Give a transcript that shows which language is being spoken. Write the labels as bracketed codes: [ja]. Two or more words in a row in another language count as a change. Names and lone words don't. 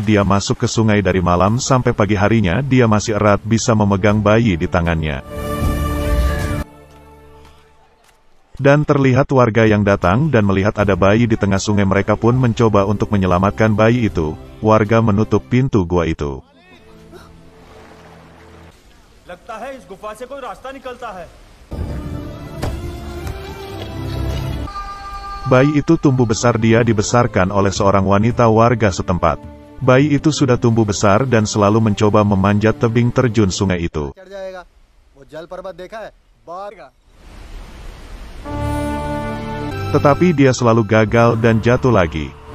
[id] Dia masuk ke sungai dari malam sampai pagi harinya. Dia masih erat bisa memegang bayi di tangannya. Dan terlihat warga yang datang dan melihat ada bayi di tengah sungai. Mereka pun mencoba untuk menyelamatkan bayi itu. Warga menutup pintu gua itu. [hi] लगता है इस गुफा से कोई रास्ता निकलता है. [id] Bayi itu tumbuh besar. Dia dibesarkan oleh seorang wanita warga setempat. Bayi itu sudah tumbuh besar dan selalu mencoba memanjat tebing terjun sungai itu. Tetapi dia selalu gagal dan jatuh lagi.